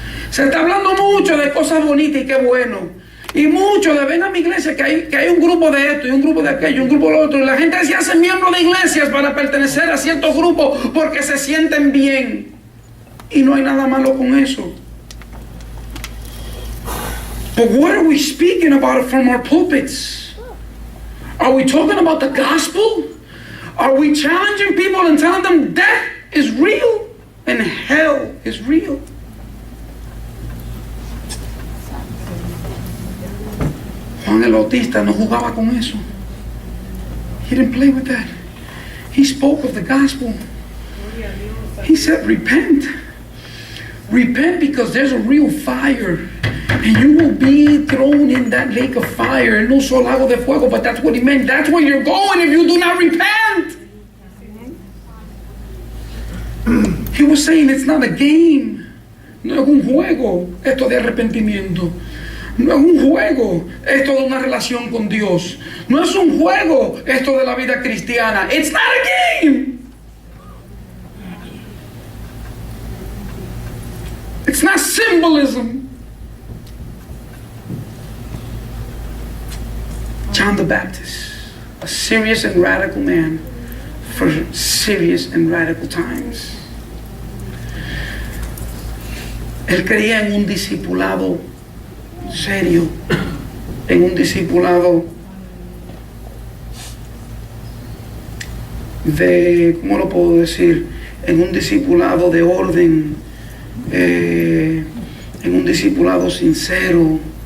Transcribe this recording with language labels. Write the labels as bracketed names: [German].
[Spanish] Se está hablando mucho de cosas bonitas y qué bueno. Y mucho de ven a mi iglesia que hay un grupo de esto y un grupo de aquello, un grupo de lo otro. Y la gente se hace miembro de iglesias para pertenecer a ciertos grupos porque se sienten bien. Y no hay nada malo con eso. [English] But what are we speaking about from our pulpits? Are we talking about the gospel? Are we challenging people and telling them death is real and hell is real? [Spanish] Juan el Bautista no jugaba con eso. [English] He didn't play with that. He spoke of the gospel. He said, repent. Repent because there's a real fire. And you will be thrown in that lake of fire. [Spanish] El uso lago de fuego, [English] but that's what he meant. That's where you're going if you do not repent. He was saying it's not a game. [Spanish] No es un juego esto de arrepentimiento. No es un juego esto de una relación con Dios. No es un juego esto de la vida cristiana. [English] It's not a game. It's not symbolism. John the Baptist, a serious and radical man for serious and radical times. [Spanish] Él creía en un discipulado serio, en un discipulado de, ¿cómo lo puedo decir? En un discipulado de orden, en un discipulado sincero.